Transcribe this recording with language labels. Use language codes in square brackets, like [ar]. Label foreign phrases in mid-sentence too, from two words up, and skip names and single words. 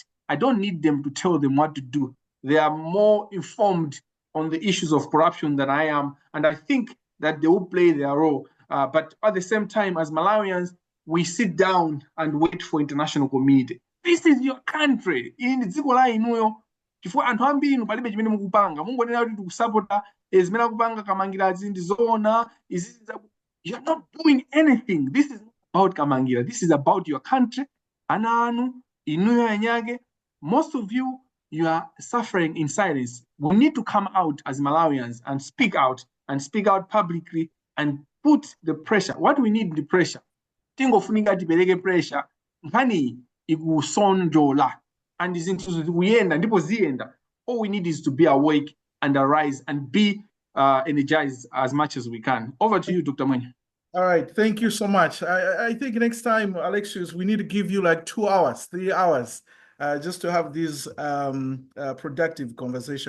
[en] I don't need them to tell them what to do. They are more informed on the issues of corruption than I am, and I think that they will play their role. But at the same time, as Malawians, we sit down and wait for international community. This is your country. [ny] In dziko la inuyo, chifukwa anthu ambiri inu palibe chimene mukupanga. Mungonena kuti tikusapota zimene akupanga Kamangila zindizona. [en] You're not doing anything. This is not about Kamangila. This is about your country. [ny] Ana anu, inuyo anyage. [en] Most of you, you are suffering in silence. We need to come out as Malawians and speak out publicly and put the pressure. What we need the pressure. [ny] Tingofunika tipereke pressure. Nkhani ikusonjola and zinthu zikuyenda ndipo ziyenda. [en] All we need is to be awake and arise and be energized as much as we can. Over to you, Dr. Mwenya. All right, thank you so much. I think next time, Alexious, we need to give you like 2 hours, 3 hours, just to have this productive conversation.